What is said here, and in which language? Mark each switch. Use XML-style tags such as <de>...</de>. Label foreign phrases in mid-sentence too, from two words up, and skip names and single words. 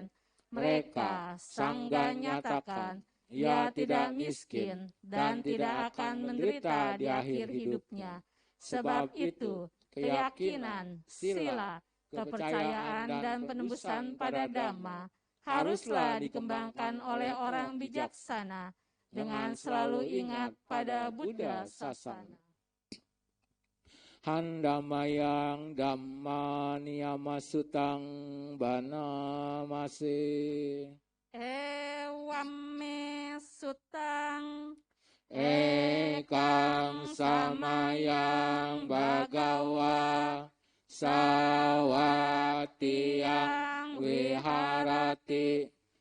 <id>Mereka Sangga nyatakan, ia tidak miskin dan tidak akan menderita di akhir hidupnya. Sebab itu, keyakinan, sila, kepercayaan dan penembusan pada Dhamma haruslah dikembangkan oleh orang bijaksana dengan selalu ingat pada Buddha Sasana.</id> <pi>Handamayang Dhamma Niyama Sutang Bana Mase Ewame Sutang Ekang Samayang Bhagawa Sawatiyang Viharati</pi>